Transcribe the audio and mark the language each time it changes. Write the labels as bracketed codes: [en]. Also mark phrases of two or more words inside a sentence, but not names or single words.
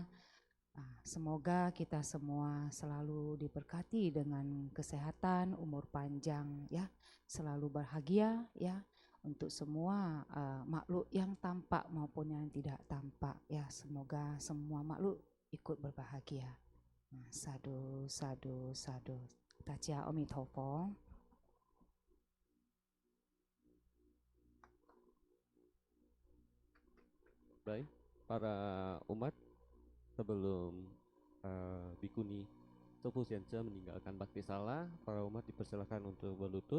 [id] Semoga kita semua selalu diberkati dengan kesehatan, umur panjang ya, selalu bahagia ya, untuk semua makhluk yang tampak maupun yang tidak tampak ya, semoga semua makhluk ikut berbahagia. [pi] Sadu, sadu, sadu. [zh] 大家阿弥陀佛. [id] Baik, para umat, sebelum Bikuni Sofu Sianca meninggalkan bakti sala, para umat dipersilakan untuk berlutut.